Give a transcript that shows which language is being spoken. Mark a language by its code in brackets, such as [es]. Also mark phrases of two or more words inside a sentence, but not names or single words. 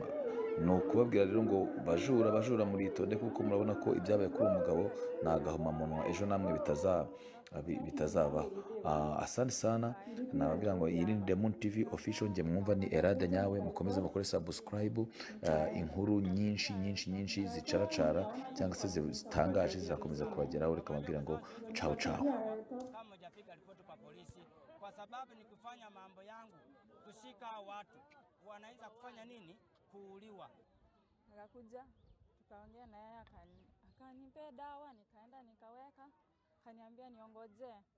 [rw] Ni ukubabwira rero ngo bajura muritonde, kuko murabona ko ibyabaye kuri uwo mugabo ni agahomamunwa, ejo namwe bitazabaho. [sw] Asante sana, [rw] nababwira ngo iyi ni Diamond TV official, nge mwumva ni Erade nyawe. Mukomeze mukore subscribe, inkuru nyinshi zicaracara cyangwa se zitangaje zirakomeza kubageraho. Reka mabwira ngo ciao. [sw] Kama hujapiga ripoti kwa polisi, kwa sababu ni kufanya mambo yangu, kushika watu wanaweza kufanya nini? Kuuliwa. Akakuja tukaongea na yeye, akanipea dawa, nikaenda nikaweka, akaniambia niongoje.